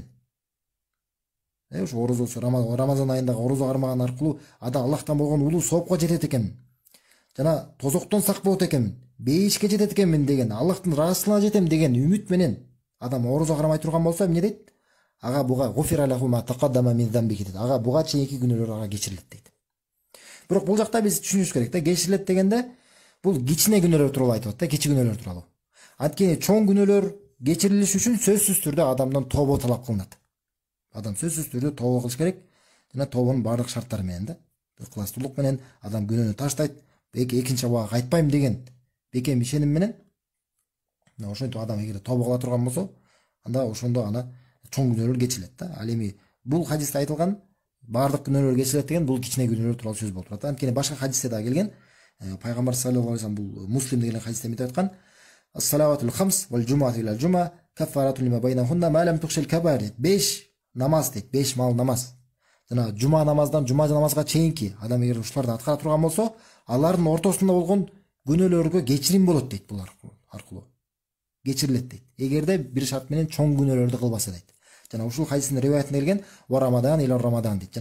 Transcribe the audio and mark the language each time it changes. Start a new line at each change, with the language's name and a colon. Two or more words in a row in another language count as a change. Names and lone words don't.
Kyrgyz: Ушу орозо Рамазан айындагы орозо кармаган аркылуу ада Аллахтан болгон улуу соопко жетет экен. Жана тозоктон сак болот экен, бейишке жетет экенмин деген, Аллахтын ыраазычылыгына жетем деген үмүт менен адам орозо кармай турган болсо эмне дейт? Ага буга
Arabic: غفر له ما تقدم من ذنبه
Kyrgyz: дейт. Ага буга чейинки күнөөлөр ага кечирилет дейт. Бирок бул жакта биз түшүнүш керек да, кечирилет дегенде бул кичине күнөөлөр тууралуу айтып атат да, кичи күнөөлөр тууралуу. Анткени чоң күнөөлөр кечирилиш үчүн сөзсүз түрдө адамдан тобо талап кылынат. Адам сөзсүз түрдө тобо кылыш керек жана тобонун баардык шарттары менен да. Ыкыластуулук менен адам күнөөнү таштайт, экинчи абага кайтпайм деген бекем ишеним менен ошентип адам эгер тобо кыла турган болсо, анда ошондо ана чоң күнөөлөр кечирилет да. Ал эми бул хадисте айтылган баардык күнөөлөр кечирилет деген бул кичине күнөөлөр тууралуу сөз болуп турат. Анткени башка хадисте да келген, пайгамбар
Arabic: صلى الله عليه وسلم
Kyrgyz: бул Муслим деген хадисте мынтип айткан:
Arabic: "الصلوات الخمس والجمعة إلى الجمعة كفارة لما بينهن ما لم تغش الكبائر."
Kyrgyz: 5 намаз дейт, 5 мал намаз. Жана жума намаздан жума намазга чейинки адам эгер ушуларды аткара турган болсо, алардын ортосунда болгон күнөөлөргө кечирим болот дейт, бул аркылуу кечирилет дейт. Эгерде бир шарт менен чоң күнөөлөрдү кылбаса дейт. Жана ушул хадистин риваятында келген
Arabic: ورمضان إلى رمضان
Kyrgyz: дейт.